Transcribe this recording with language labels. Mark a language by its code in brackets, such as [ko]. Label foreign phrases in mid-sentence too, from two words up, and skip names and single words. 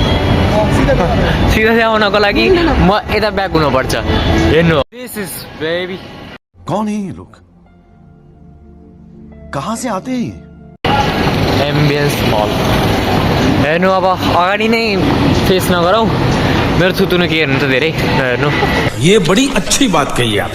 [ne] सिधा आउनको लागि म यता ब्याक हुनुपर्छ हेर्नु [en] this is baby [hi] कौन है ये लोग, कहाँ से आते हैं? [ne] एम्बियन्स मल हेर्नु अब अगाडि नै फेस नगरौँ मेरो थुतुनु के हेर्नु त धेरै हेर्नु [hi] ये बड़ी अच्छी बात कही आप।